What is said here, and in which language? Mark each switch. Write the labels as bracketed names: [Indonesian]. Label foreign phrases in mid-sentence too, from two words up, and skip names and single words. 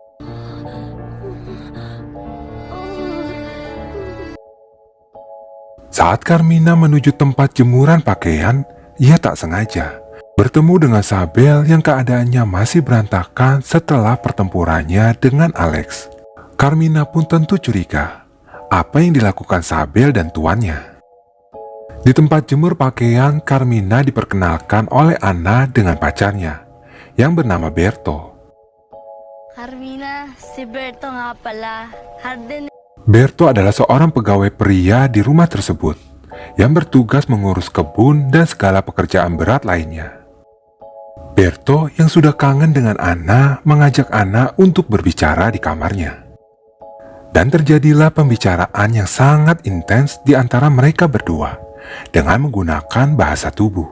[Indonesian] Saat Carmina menuju tempat jemuran pakaian, ia tak sengaja bertemu dengan Sabel yang keadaannya masih berantakan setelah pertempurannya dengan Alex. Carmina pun tentu curiga apa yang dilakukan Sabel dan tuannya. Di tempat jemur pakaian, Carmina diperkenalkan oleh Ana dengan pacarnya yang bernama Berto. [Filipino] Carmina, si Berto nga pala. Harden. [Indonesian] Berto adalah seorang pegawai pria di rumah tersebut yang bertugas mengurus kebun dan segala pekerjaan berat lainnya. Berto yang sudah kangen dengan Anna mengajak Anna untuk berbicara di kamarnya. Dan terjadilah pembicaraan yang sangat intens di antara mereka berdua dengan menggunakan bahasa tubuh.